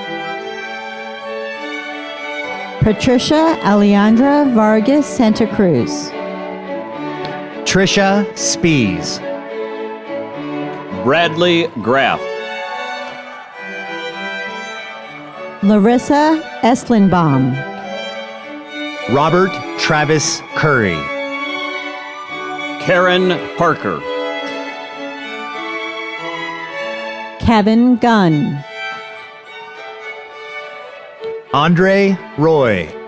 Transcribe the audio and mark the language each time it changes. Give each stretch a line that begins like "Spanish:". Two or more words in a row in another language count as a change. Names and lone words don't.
English: Patricia Alejandra Vargas Santa Cruz. Trisha Spees. Bradley Graff. Larissa Eslinbaum. Robert Travis Curry. Karen Parker. Kevin Gunn. Andre Roy.